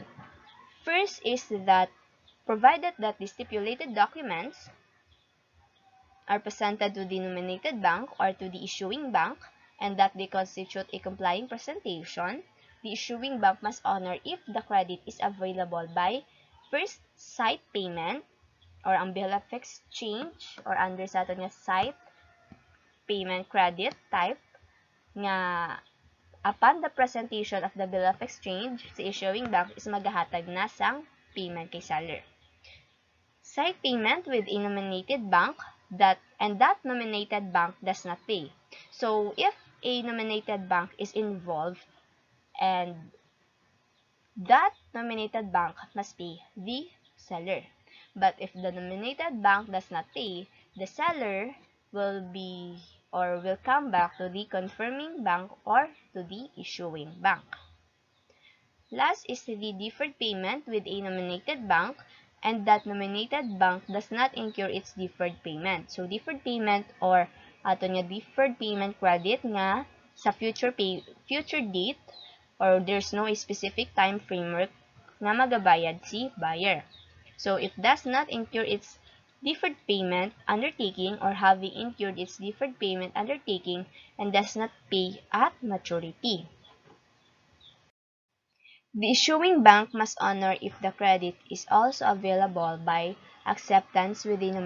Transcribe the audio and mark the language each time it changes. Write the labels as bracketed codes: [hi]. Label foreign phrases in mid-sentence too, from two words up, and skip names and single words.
[en] First is that, provided that the stipulated documents are presented to the nominated bank or to the issuing bank, and that they constitute a complying presentation, the issuing bank must honor if the credit is available by first site payment or ang bill of exchange or under [hil] sa ato nga [en] site payment credit type nga upon the presentation of the bill of exchange, si issuing bank is [hil] maghahatag na sang [en] payment kay seller. Site payment with a nominated bank that nominated bank does not pay. So if a nominated bank is involved and that nominated bank must pay the seller. But if the nominated bank does not pay, the seller will be or will come back to the confirming bank or to the issuing bank. Last is the deferred payment with a nominated bank and that nominated bank does not incur its deferred payment. So deferred payment or [hil] ato nga [en] deferred payment credit [hil] nga sa [en] future date or there's no specific time framework [hil] nga magabayad si buyer. [en] So if does not incur its deferred payment undertaking or having incurred its deferred payment undertaking and does not pay at maturity. The issuing bank must honor if the credit is also available by acceptance with the